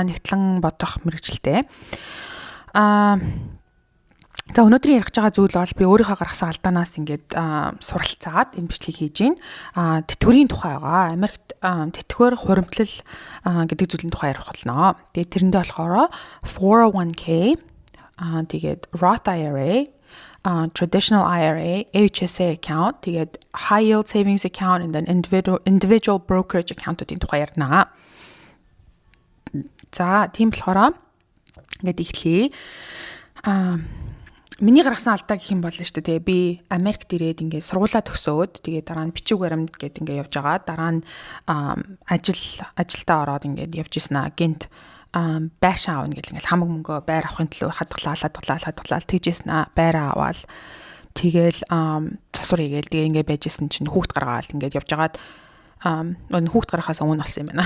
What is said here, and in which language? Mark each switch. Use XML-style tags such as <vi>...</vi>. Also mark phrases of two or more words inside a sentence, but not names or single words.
<mn>Нэгтлэн бодох мэргэжилтэй. За өнөөдөр ярих байгаа зүйл бол би өөрийнхөө гаргасан алдаанаас ингээд суралцаад энэ бичлэгийг хийж байна. Тэтгэврийн тухай байгаа. Америкт тэтгэвэр хуримтлал гэдэг зүйлийн тухай ярих болно. Тэгээд тэрэндээ болохоор 401k тэгээд</mn> <en>Roth IRA traditional IRA, HSA account,</en> <mn>тэгээд</mn> <en>high yield savings account and then individual brokerage account-</en> <mn>уудын тухай ярина. За тийм болохоор ингээд эхлэе. Миний гаргасан алдаа гэх юм бол шүү дээ. Би Америкт ирээд ингээд сургуулаа төгсөөд тэгээд дараа нь бичиг баримт гээд ингээд явж байгаа. Дараа нь ажилдаа ороод ингээд явж ирсэн гэнт байшин аавна гэл ингээл хамаг мөнгөө байр авахын төлөө хадгалаа тэгжсэн байраа аваад тэгэл засвар хийгээл тэгээ ингээд байжсэн чинь хүүхд гаргаад ингээд явж агаад хүүхд гарахаас өмнө болсон юм байна.</mn>